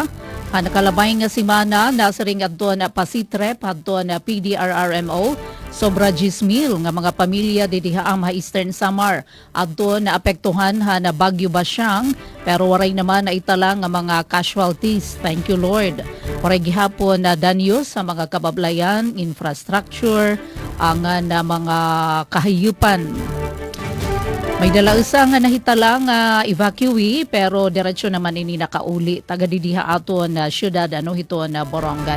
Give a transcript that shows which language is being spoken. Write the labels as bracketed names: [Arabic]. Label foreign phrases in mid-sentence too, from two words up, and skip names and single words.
[Waray] Nakalabay nga simana nasa ring adto na Pasitrep adto na PDRRMO sobra 10,000 nga mga pamilya didihaam ha Eastern Samar adto na apektuhan na Bagyo Basyang pero waray naman na itala nga mga casualties. [English] Thank you Lord. [Waray] Waray gihapon na danyos sa mga kabablayan, infrastructure, ang na mga kahayupan. May dalaisa nga nahitala nga evacuee pero diretsyo naman ini nakauli taga didiha ato na syudad hito na Borongan.